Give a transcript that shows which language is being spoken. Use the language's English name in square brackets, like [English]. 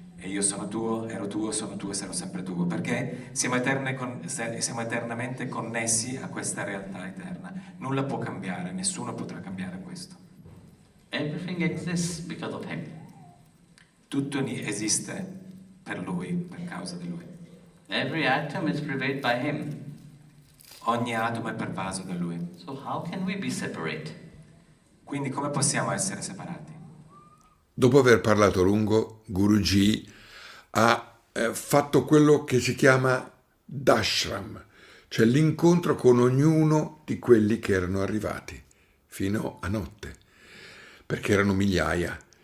[Italian] E io sono tuo, ero tuo, sono tuo e sarò sempre tuo. Perché siamo eternamente connessi a questa realtà eterna. Nulla può cambiare, nessuno potrà cambiare questo. [English] Everything exists because of Him. [Italian] Tutto esiste per Lui, per causa di Lui. [English] Every atom is pervaded by Him. [Italian] Ogni atomo è pervaso da Lui. [English] So how can we be separate? [Italian] Quindi come possiamo essere separati? Dopo aver parlato a lungo, Guruji ha fatto quello che si chiama dashram, cioè l'incontro con ognuno di quelli che erano arrivati, fino a notte, perché erano migliaia.